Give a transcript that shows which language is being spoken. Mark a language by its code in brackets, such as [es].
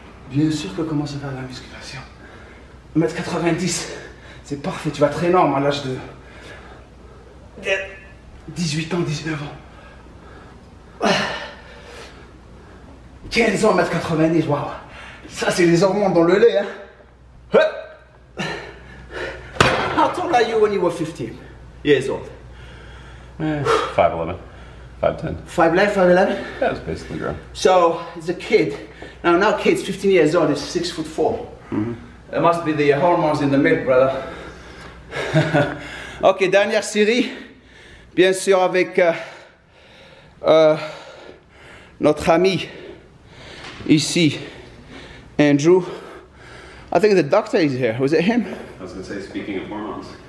[fr] Bien sûr que commence à faire la musculation. 1m90, c'est parfait, tu vas être énorme à l'âge de 18 ans, 19 ans. 15 ans, 1m90, waouh. Ça, c'est les hormones dans le lait, hein. [en] How tall are you when you were 15 years old? 5'11", 5'10". 5'11", 5'11"? Yeah, it's basically grown. So, as a kid, now kids 15 years old is 6'4". Mm-hmm. It must be the hormones in the milk, brother. [fr] Ok, dernière série, bien sûr avec notre ami ici, Andrew. [en] I think the doctor is here. Was it him? I was going to say, speaking of hormones.